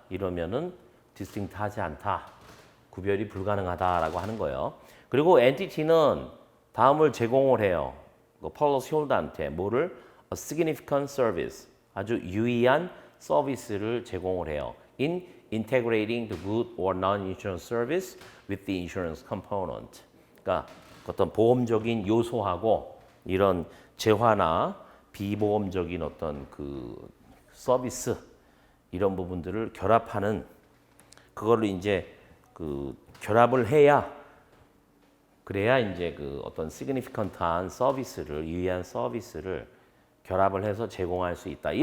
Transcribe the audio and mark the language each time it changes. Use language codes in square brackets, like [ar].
[ko] 이러면은 디스팅트하지 않다, 구별이 불가능하다라고 하는 거예요. 그리고 엔티티는 다음을 제공을 해요. policy holder한테 뭐를? [en] A significant service, [ko] 아주 유의한 서비스를 제공을 해요. [en] In integrating the good or non-insurance service with the insurance component. [ko] 그러니까 어떤 보험적인 요소하고 이런 재화나 비보험적인 어떤 그 서비스, 이런 부분들을 결합하는, 그거를 이제 그 결합을 해야, 그래야 이제 그 어떤 시그니피컨트한 서비스를, 유의한 서비스를 결합을 해서 제공할 수 있다.